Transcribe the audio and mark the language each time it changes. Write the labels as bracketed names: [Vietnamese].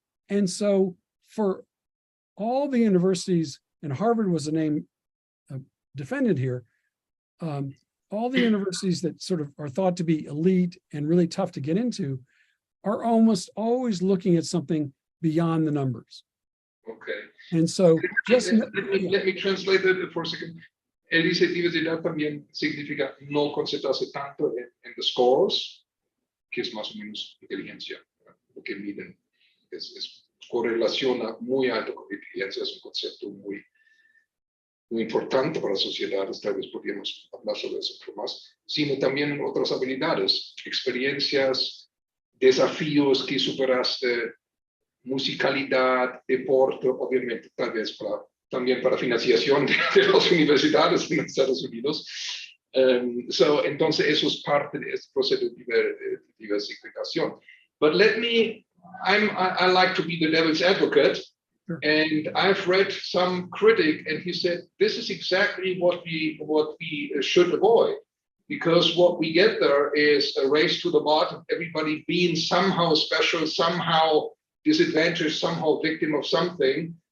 [English] And so for all the universities, and Harvard was a name defended here, all the universities that sort of are thought to be elite and really tough to get into are almost always looking at something beyond the numbers. Okay. And so just let me translate it for a second. [Spanish] Él dice diversidad también significa no concentrarse tanto en [English] the scores, [Spanish] que es más o menos inteligencia, lo que miden. Es correlaciona muy alto con inteligencia, es un concepto muy importante para las sociedades, tal vez podríamos hablar sobre eso un poco más, sino también en otras habilidades, experiencias, desafíos que superaste, musicalidad, deporte, obviamente, tal vez también para financiación de las universidades en Estados Unidos. Entonces, eso es parte de este proceso de diversificación. [English] But I like to be the devil's advocate. Sure. And I've read some critic, and he said, this is exactly what we should avoid. Because what we get there is a race to the bottom, everybody being somehow special, somehow disadvantaged, somehow victim of something.